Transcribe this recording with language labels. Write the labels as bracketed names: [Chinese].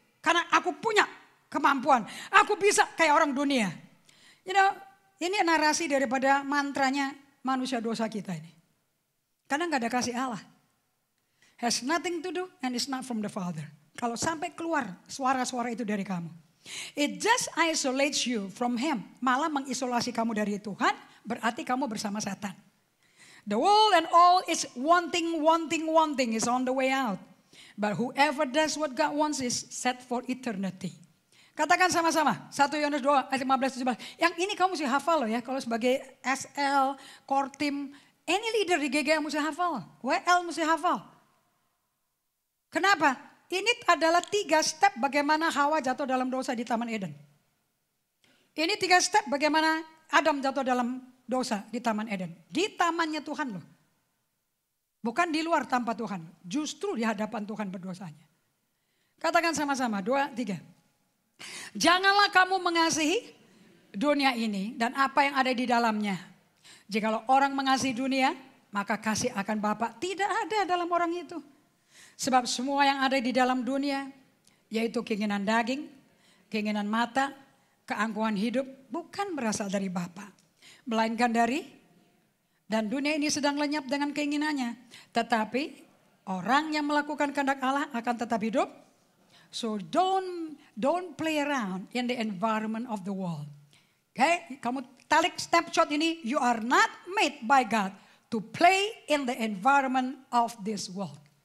[Indonesian] Karena aku punya kemampuan. Aku bisa kayak orang dunia. [English] You know, [Indonesian] ini narasi daripada mantranya manusia dosa kita ini. Karena gak ada kasih Allah. [English] Has nothing to do and it's not from the Father. [Indonesian] Kalau sampai keluar suara-suara itu dari kamu. [English] It just isolates you from Him. [Indonesian] Malah mengisolasi kamu dari Tuhan. Berarti kamu bersama setan. [English] The world and all is wanting is on the way out. But whoever does what God wants is set for eternity. [Indonesian] Katakan sama-sama. 1 Yohanes 2 ayat 15-17. Yang ini kamu mesti hafal loh ya. Kalau sebagai SL, core team. Any leader di GGM mesti hafal. WL mesti hafal. Kenapa? Ini adalah 3 step bagaimana Hawa jatuh dalam dosa di Taman Eden. Ini 3 step bagaimana Adam jatuh dalam dosa di Taman Eden. Di tamannya Tuhan loh. Bukan di luar tanpa Tuhan. Justru di hadapan Tuhan berdosanya. Katakan sama-sama. 2, 3. Janganlah kamu mengasihi dunia ini dan apa yang ada di dalamnya. Jikalau orang mengasihi dunia, maka kasih akan Bapa tidak ada dalam orang itu. Sebab semua yang ada di dalam dunia, yaitu keinginan daging, keinginan mata, keangkuhan hidup, bukan berasal dari Bapa. Melainkan dari, dan dunia ini sedang lenyap dengan keinginannya. Tetapi orang yang melakukan kehendak Allah akan tetap hidup. [English] So don't play around in the environment of the world. Okay, [Indonesian] kamu tarik snapshot ini, [English] you are not made by God to play in the environment of this world.